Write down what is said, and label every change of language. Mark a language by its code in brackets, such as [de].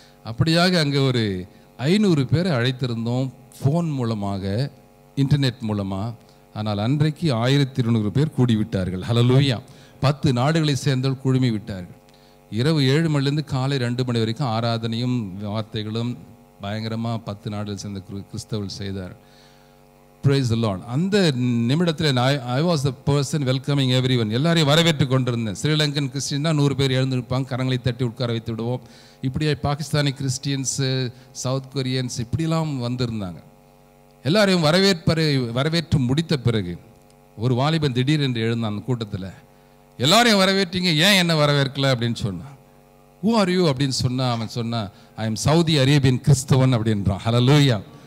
[ta] அப்படியாக அங்கே ஒரு 500 பேரை அழைத்திருந்தோம், ஃபோன் மூலமாக, இன்டர்நெட் மூலமாக. ஆனால் அன்றைக்கு 1200 பேர் கூடிவிட்டார்கள். ஹல்லேலூயா. 10 நாடுகளை சேர்ந்தவர்கள் குழுமி விட்டார்கள். இரவு 7 மணிலேருந்து காலை 2 மணி வரைக்கும் ஆராதனையும் வார்த்தைகளும் பயங்கரமாக 10 நாடுகள் சேர்ந்த கிறிஸ்தவர்கள் செய்தார். [en] Praise the Lord. [ta] அந்த நிமிடத்தில் [en] I was the person welcoming everyone. [ta] எல்லாரையும் வரவேற்று கொண்டிருந்தேன். ஸ்ரீலங்கன் கிறிஸ்டியன் தான் 100 பேர் எழுந்திருப்பாங்க, கரங்களை தட்டி உட்கார வைத்து விடுவோம். இப்படியே பாகிஸ்தானி கிறிஸ்டியன்ஸு, சவுத் கொரியன்ஸ் இப்படிலாம் வந்திருந்தாங்க. எல்லாரையும் வரவேற்று முடித்த பிறகு ஒரு வாலிபன் திடீரென்று எழுந்தான் அந்த கூட்டத்தில். எல்லாரையும் வரவேற்றீங்க, ஏன் என்ன வரவேற்கல அப்படின்னு சொன்னான். [en] Who are you [ta] அப்படின்னு சொன்னால் அவன் சொன்னான், [en] I am [ta] சவுதி அரேபியன் கிறிஸ்தவன் அப்படின்றான். ஹல்லேலூயா.